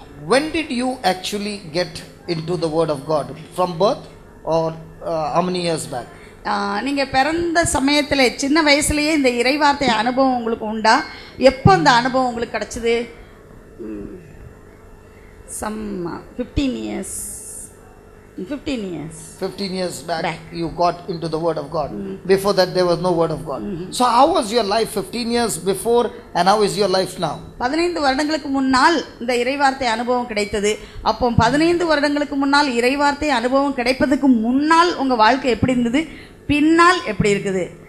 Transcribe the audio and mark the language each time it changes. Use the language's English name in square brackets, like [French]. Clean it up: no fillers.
[English] When did you actually get into the word of God? From birth or how many years back? [Tamil] நீங்கள் பிறந்த சமயத்தில் சின்ன வயசுலேயே இந்த இறைவார்த்தை அனுபவம் உங்களுக்கு உண்டா? எப்போ அந்த அனுபவம் உங்களுக்கு கிடச்சிது? [English] Some 15 years. 15 years back you got into the word of God. Before that there was no word of God. So how was your life 15 years before and how is your life now? [Tamil] 15 வருடங்களுக்கு முன்னால் இந்த இறைவார்த்தை அனுபவம் கிடைத்தது. அப்போ 15 வருடங்களுக்கு முன்னால் இறைவார்த்தை அனுபவம் கிடைப்பதற்கு முன்னால் உங்கள் வாழ்க்கை எப்படி இருந்தது, பின்னால் எப்படி இருக்குது?